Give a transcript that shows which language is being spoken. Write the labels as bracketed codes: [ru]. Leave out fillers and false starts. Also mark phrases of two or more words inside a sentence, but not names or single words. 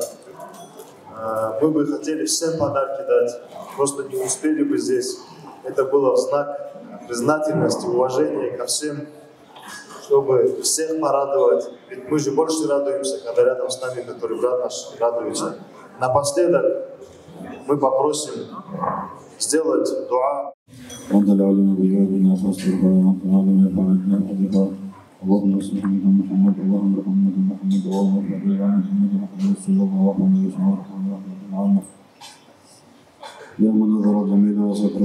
[ru] Мы бы хотели всем подарки дать, просто не успели бы здесь. Это было в знак признательности, уважения ко всем, чтобы всех порадовать. Ведь мы же больше радуемся, когда рядом с нами, который брат наш, радуется. Напоследок мы попросим сделать дуа. [ar] اللهم صل على محمد اللهم محمد محمد اللهم صل على محمد محمد صلى الله عليه وسلم يا من نظر الجميل وستر